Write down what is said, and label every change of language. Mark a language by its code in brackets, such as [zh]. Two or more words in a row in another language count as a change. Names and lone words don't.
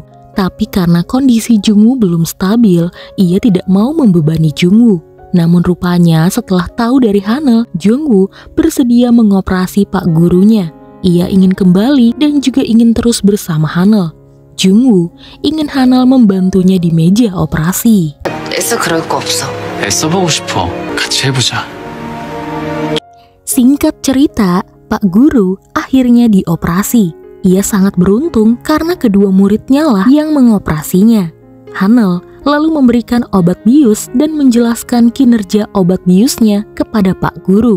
[id] Tapi karena kondisi Jungwoo belum stabil, ia tidak mau membebani Jungwoo. Namun rupanya setelah tahu dari Hanul, Jungwoo bersedia mengoperasi Pak Gurunya. Ia ingin kembali dan juga ingin terus bersama Hanul. Jungwoo ingin Hanul membantunya di meja operasi. [ko] 애써 그럴 거 없어. 애써보고 싶어. 같이 해보자. [id] Singkat cerita, Pak Guru akhirnya dioperasi. Ia sangat beruntung karena kedua muridnya lah yang mengoperasinya. Hanul lalu memberikan obat bius dan menjelaskan kinerja obat biusnya kepada Pak Guru.